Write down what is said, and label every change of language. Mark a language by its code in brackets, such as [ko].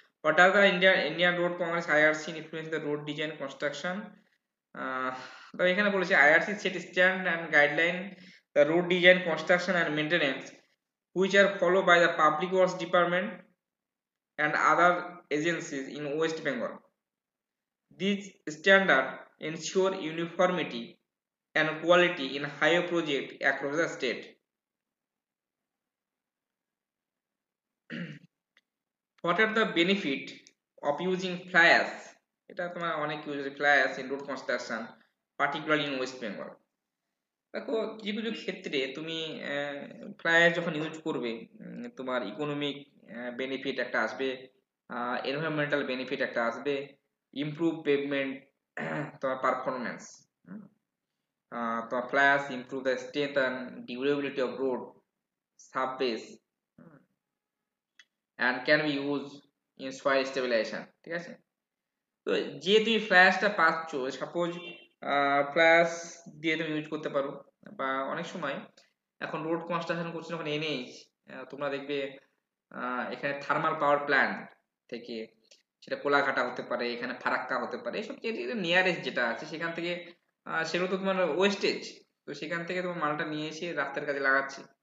[en] What are the Indian Road Congress IRC influence the road design construction. [bn] তো এখানে বলেছে [en] IRC set stand and guideline the road design construction and maintenance which are followed by the Public Works Department and other agencies in West Bengal. These standards ensure uniformity and quality in highway projects across the state. What are the benefit of using fly ash? [bn] এটা তোমার অনেক [en] Use fly ash in road construction, particularly in West Bengal. [bn] দেখো কিছু কিছু ক্ষেত্রে তুমি fly ash যখন use করবে তোমার ইকোনমিক বেনিফিট একটা আসবে, এনভায়রনমেন্টাল বেনিফিট একটা আসবে, ইমপ্রুভ পেভমেন্ট তোমার পারফরমেন্স, তোমার fly ash [en] Improve the strength and durability of road subbase, and can be used in soil stabilization, ঠিক আছে। [bn] তো যে তুমি ফ্ল্যাশটা পাচ্ছ, সাপোজ ফ্ল্যাশ দিয়ে তুমি ইউজ করতে পারো, বা অনেক সময় এখন রোড কনস্ট্রাকশন করছে যখন এনএইচ, তোমরা দেখবে এখানে থার্মাল পাওয়ার প্ল্যান্ট থেকে, সেটা কোলাঘাটা হতে পারে, এখানে ফারাক্কা হতে পারে, এসব নিয়ারেস্ট যেটা আছে সেখান থেকে, সেগুলো তো তোমার ওয়েস্টেজ, তো সেখান থেকে তোমার মালটা নিয়ে এসে রাস্তার কাজে লাগাচ্ছে।